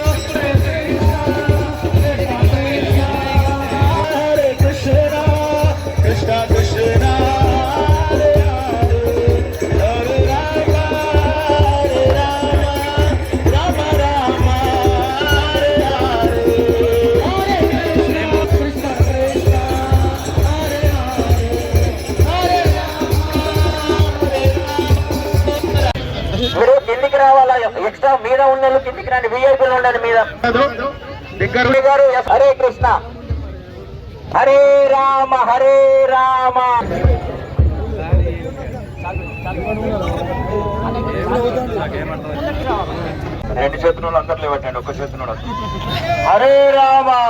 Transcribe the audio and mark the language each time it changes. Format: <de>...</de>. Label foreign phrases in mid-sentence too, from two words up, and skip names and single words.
<sa>Hare Krishna Krishna Krishna Hare Hare Hare Rama Hare Rama Rama Rama Hare Hare Hare Krishna Krishna Hare Hare Hare</sa> <te>మీరు కిందికి రావాలా? ఎక్స్ట్రా మీద ఉన్న కిందికి రండి, విఐపీలు ఉండండి మీద.</te> <sa>గారు హరే కృష్ణ హరే రామ హరే రామ.</sa> <te>రెండు చేతులు అందరు లేవట్టండి, ఒక్క చేతులు</te> <sa>హరే రామ.</sa>